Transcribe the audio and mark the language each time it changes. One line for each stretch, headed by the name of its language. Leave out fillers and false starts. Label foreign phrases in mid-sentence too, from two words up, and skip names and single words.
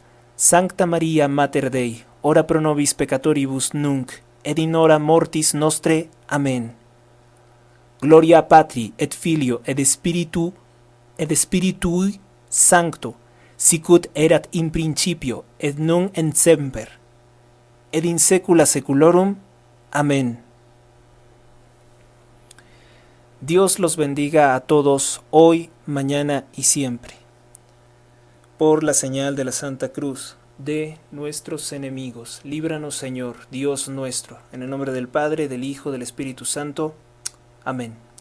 Latin: Sancta Maria Mater Dei, ora pro nobis peccatoribus nunc, et in hora mortis nostre. Amen. Gloria Patri, et Filio, et Spiritui Sancto, sicut erat in principio, et nunc et semper, et in saecula saeculorum. Amén.
Spanish: Dios los bendiga a todos, hoy, mañana y siempre. Por la señal de la Santa Cruz de nuestros enemigos, líbranos, Señor, Dios nuestro, en el nombre del Padre, del Hijo, del Espíritu Santo.